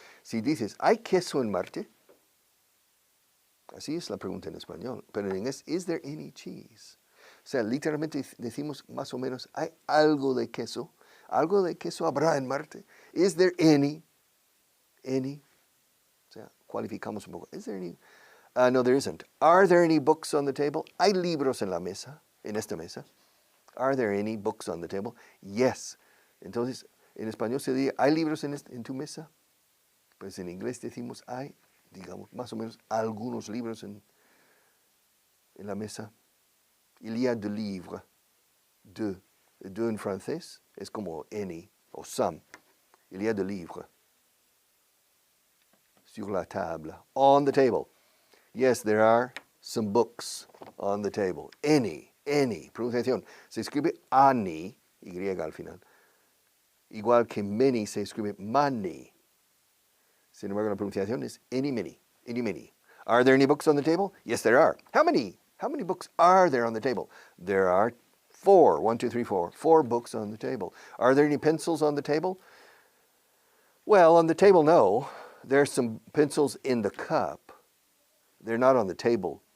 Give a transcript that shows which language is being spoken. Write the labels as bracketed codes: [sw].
[es] Si dices, ¿hay queso en Marte? Así es la pregunta en español. Pero en inglés, [en] is there any cheese? [es] O sea, literalmente decimos más o menos, ¿hay algo de queso? ¿Algo de queso habrá en Marte? [en] Is there any? [es] O sea, cualificamos un poco. [en] Is there any? No, there isn't. Are there any books on the table? [es] ¿Hay libros en la mesa? En esta mesa. [en] Are there any books on the table? Yes. [es] Entonces, en español se dice, ¿hay libros en tu mesa? Pues en inglés decimos, hay, digamos, más o menos algunos libros en la mesa. [fr] Il y a de livres. [es] De en francés es como any o some. [fr] Il y a de livres. Sur la table. [en] On the table. Yes, there are some books on the table. [es] Any. Pronunciación. Se escribe ani, Y al final. Igual que many se escribe many. Sin embargo, la pronunciación es any, many. [en] Are there any books on the table? Yes, there are. How many? How many books are there on the table? There are 4. 1, 2, 3, 4. 4 books on the table. Are there any pencils on the table? Well, on the table, no. There are some pencils in the cup. They're not on the table.